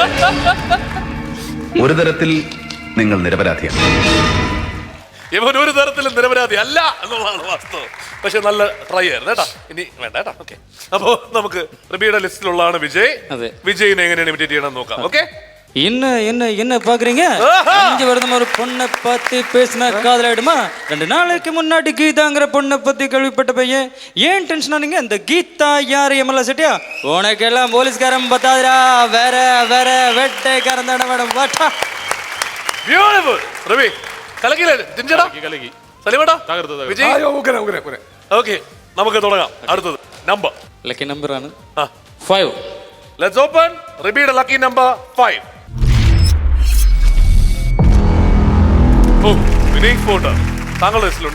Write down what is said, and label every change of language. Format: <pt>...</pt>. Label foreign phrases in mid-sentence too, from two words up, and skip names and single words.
<ml>ഒരു തരത്തിൽ നിങ്ങൾ നിരപരാധിയാണ്. ഇവൻ ഒരു തരത്തിലും നിരപരാധി അല്ല എന്നുള്ളതാണ് വാസ്തവം. പക്ഷെ നല്ല ട്രൈ ആയിരുന്നു കേട്ടാ. ഇനി വേണ്ട കേട്ടാ. ഓക്കെ, അപ്പോ നമുക്ക് റിബിയുടെ ലിസ്റ്റിലുള്ളതാണ് വിജയ്. അതെ. വിജയിനെ എങ്ങനെയാണ് ഇമിറ്റേറ്റ് ചെയ്യണം നോക്കാം. ഓക്കെ,</ml> <ta>என்ன பாக்குறீங்க? அஞ்சு வருடம் ஒரு பொண்ணை பத்தி பேசின காதலாயிடுமா? 2 நாளைக்கு முன்னாடி கீதாங்கிற பொண்ணை பத்தி கேள்விப்பட்ட பையன். ஏன் டென்ஷன் ஆனீங்க? இந்த கீதா யாரு எம்எல்ஏ செட்டியா? உனக்கெல்லாம் போலீஸ்காரன் பத்தாதுரா. வேற வேற வேட்டைக்காரன் தானே மேடம். வாட்டா</ta> <ml>ബ്യൂട്ടിഫുൾ. റിബി കലക്കില്ലേ? ജിഞ്ചടാ കലക്കി. സലിമടാ തകർത്ത് വിജയ്. ഓക്കെ, നമുക്ക് തുടങ്ങാം. അടുത്തത് നമ്പർ.</ml> <en>lucky number</en> <ml>ആണ് ആ 5.</ml> <en>let's open</en> <ml>റിബിയുടെ</ml> <en>lucky number</en> <ml>5. ഓ, വിനയ് ഫോട്ടോ താങ്കളുടെ ലിസ്റ്റിലുണ്ട്.</ml>